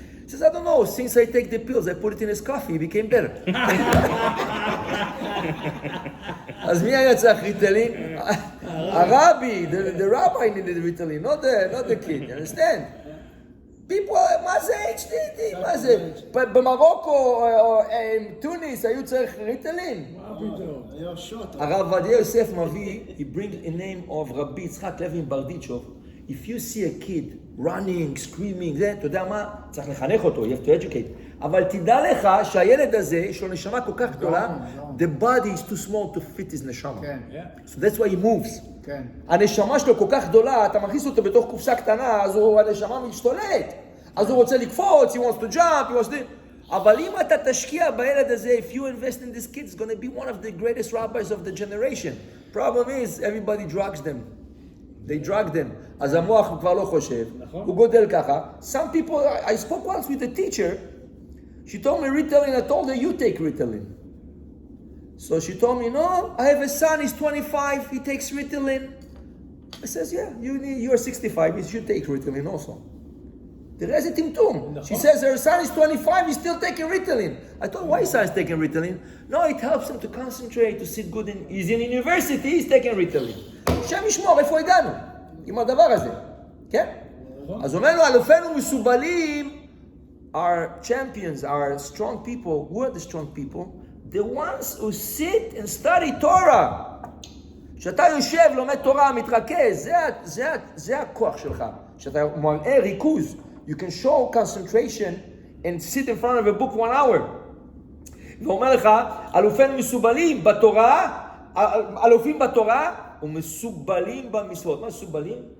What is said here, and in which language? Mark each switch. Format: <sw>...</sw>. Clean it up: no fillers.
<en>He says, I don't know, since I take the pills, I put it in his coffee, it became better.</en> <he>אז מי היה צריך ריטלין? הרבי,</he> <en>the rabbi needed ריטלין, not the kid, you understand? People,</en> <he>מה זה HDD? מה זה? במרוקו או טוניס היו צריך ריטלין. מה פתאום? היה שוט. הרב עובדיה יוסף מביא,</he> <en>he brings a name of</en> <he>רבי יצחק לוי ברדיצ'וב.</he> <en>If you see a kid running, screaming,</en> <he>זה, אתה יודע מה? צריך לחנך אותו,</he> <en>you have to educate.</en> <he>אבל תדע לך שהילד הזה, יש לו נשמה כל כך גדולה,</he> <en>the body is too small to fit his</en> <he>נשמה. כן.</he> <en>So that's why he moves.</en> <he>כן. הנשמה שלו כל כך גדולה, אתה מכניס אותו בתוך קופסה קטנה, אז הנשמה משתולט. אז הוא רוצה לקפוץ,</he> <en>he wants to jump, he wants to...</en> <he>אבל אם אתה תשקיע בילד הזה,</he> <en>if you invest in this kid, it's going to be one of the greatest rabbis of the generation. Problem is, everybody drugs them. They drug them.</en> <he>אז המוח כבר לא חושב, הוא גודל ככה.</he> <en>Some people, I spoke once with a teacher, she told me Ritalin, I told her, you take Ritalin. So she told me, no, I have a son, he's 25, he takes Ritalin. I says, yeah, you're 65, you should take Ritalin also.</en> <he>תראה איזה טמטום.</he> <en>She says her son is 25, he's still taking Ritalin. I told her, why his son is taking Ritalin? No, it helps him to concentrate, to sit good in... He's in university, he's taking Ritalin.</en> <he>שם ישמור, איפה הגענו? עם הדבר הזה. כן? אז אומר לו, אלופינו מסובלים,</he> <en>our champions, our strong people, who are the strong people? The ones who sit and study Torah.</en> <he>כשאתה יושב, לומד תורה, מתרכז, זה הכוח שלך. כשאתה מראה ריכוז,</he> <en>you can show concentration and sit in front of a book 1 hour.</en> <he>ואומר לך, אלופינו מסובלים בתורה, אלופים בתורה, ומסובלים במצוות. מה מסובלים?</he>